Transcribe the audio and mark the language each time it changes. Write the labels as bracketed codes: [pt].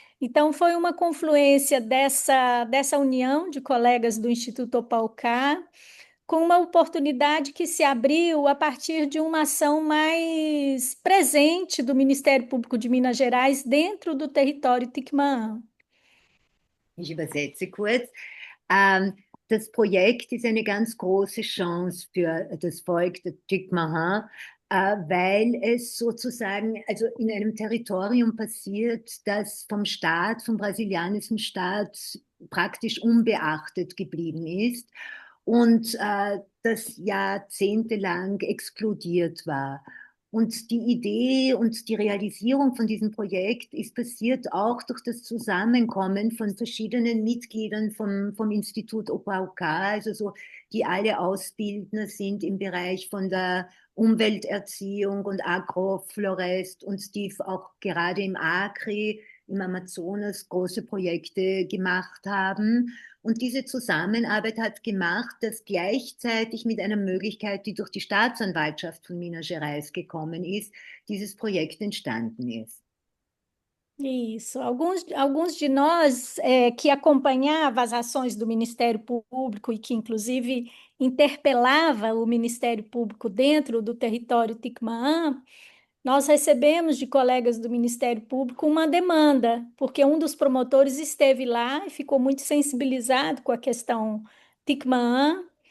[pt] Então, foi uma confluência dessa união de colegas do Instituto Opaucá, com uma oportunidade que se abriu a partir de uma ação mais presente do Ministério Público de Minas Gerais dentro do território Ticmaã. [de] Ich übersetze kurz. Das Projekt ist eine ganz große Chance für das Volk der Tikmaha, weil es sozusagen also in einem Territorium passiert, das vom Staat, vom brasilianischen Staat praktisch unbeachtet geblieben ist und das jahrzehntelang exkludiert war. Und die Idee und die Realisierung von diesem Projekt ist passiert auch durch das Zusammenkommen von verschiedenen Mitgliedern vom Institut OPAUK, also so, die alle Ausbildner sind im Bereich von der Umwelterziehung und Agroflorest und die auch gerade im Acre, im Amazonas große Projekte gemacht haben. Und diese Zusammenarbeit hat gemacht, dass gleichzeitig mit einer Möglichkeit, die durch die Staatsanwaltschaft von Minas Gerais gekommen ist, dieses Projekt entstanden ist. [pt] Isso. Alguns de nós que acompanhava as ações do Ministério Público e que, inclusive, interpelava o Ministério Público dentro do território Ticmaã, nós recebemos de colegas do Ministério Público uma demanda, porque um dos promotores esteve lá e ficou muito sensibilizado com a questão Ticmaã